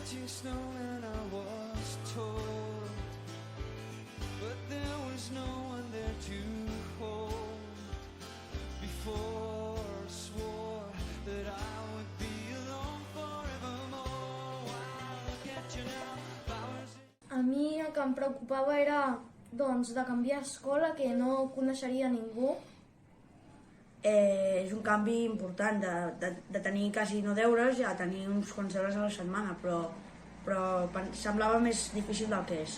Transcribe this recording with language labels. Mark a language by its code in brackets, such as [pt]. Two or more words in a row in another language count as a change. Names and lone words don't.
[en] snow and I was told, but there was no one there to hold. Before I swore that I would be alone forevermore. While I get you now, flowers. [ca] A mi el que em preocupava era doncs, de canviar escola, que no coneixeria ningú. És un canvi important de tenir quasi no deures a tenir uns quants deures a la setmana, però semblava més difícil del que és.